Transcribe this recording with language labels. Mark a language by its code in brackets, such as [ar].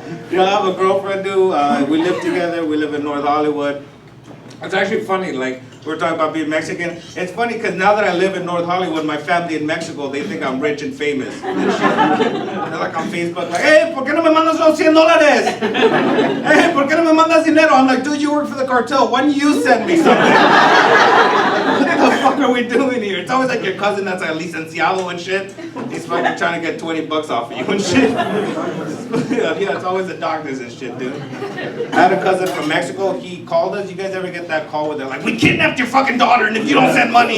[en] Yeah, I have a girlfriend, dude. We live together. We live in North Hollywood. It's actually funny, like, we're talking about being Mexican. It's funny because now that I live in North Hollywood, my family in Mexico, they think I'm rich and famous. They're like on Facebook, like, hey, [es] ¿por qué no me mandas los $100? Hey, ¿por qué no me mandas dinero? [en] I'm like, dude, you work for the cartel. Why don't you send me something? What the fuck are we doing here? It's always like your cousin that's like licenciado and shit. He's fucking trying to get $20 off of you and shit. Yeah, it's always the doctors and shit, dude. I had a cousin from Mexico. He called us. You guys ever get that call where they're like, we kidnapped your fucking daughter, and if you don't send money.